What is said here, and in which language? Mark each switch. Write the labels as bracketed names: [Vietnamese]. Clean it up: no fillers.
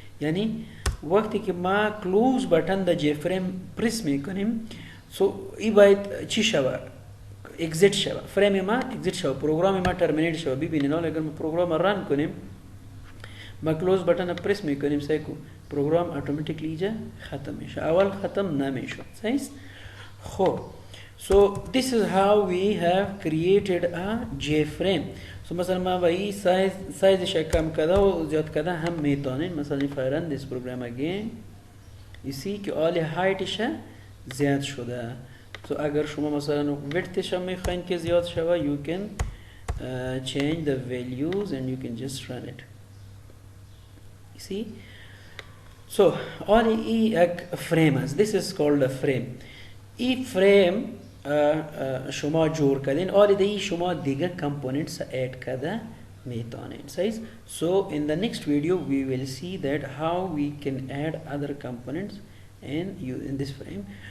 [Persian] یعنی وقتی که ما close بutton دا JFrame پرس میکنیم so ای باید چی شوه؟ exit شوه. فریم ما exit شوه. پروگرام ما terminate شوه. ببینین اگر ما پروگرام رن کنیم ما close بutton پرس میکنیم سیکو پروگرام اتوماتیکلی اینجا ختم میشه. اول ختم نمیشه. صحیح؟ خب [English] so this is how we have created a JFrame. [Persian] so مثلا ما با این سایزش کم کرده و زیاد کرده هم میتونین. [English] مثلا if I run this program again you see [Persian] که آل هایتش زیاد شده. [English] so [Persian] اگر شما مثلا ویدتش هم میخواین که زیاد شوه [English] you can change the values and you can just run it. you see so all [Persian] یک frame است. [English] this is called a frame. [Persian] این frame شما جور کردین آل دیگه شما دیگه components add کرده میتونین. صحیح؟ [English] so in the next video we will see that how we can add other components in this frame.